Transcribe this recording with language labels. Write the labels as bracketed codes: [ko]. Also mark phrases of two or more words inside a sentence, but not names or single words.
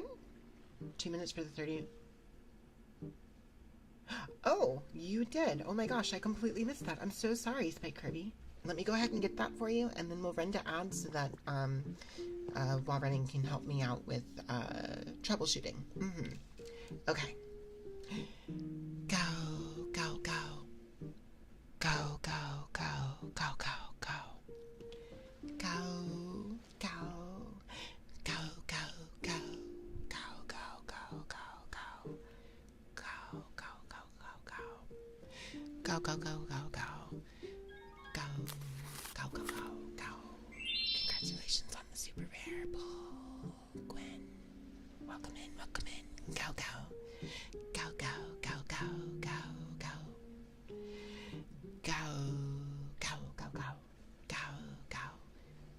[en] 2 minutes for the 30... Oh, you did. Oh my gosh, I completely missed that. I'm so sorry, Spike Kirby. Let me go ahead and get that for you, and then we'll run to ads so that, while running can help me out with, troubleshooting. Okay. Go, go, go. Go, go, go, go, go, go. Go, go. Go, go, go. Go, go, go, go, go. Go, go, go, go, go. Go, go, go, go, go. Go, go, go, go, go. Congratulations on the super rare pull, Gwen. Welcome in, welcome in. Go, go. Go, go, go, go, go, go. Go, go, go, go. Go, go.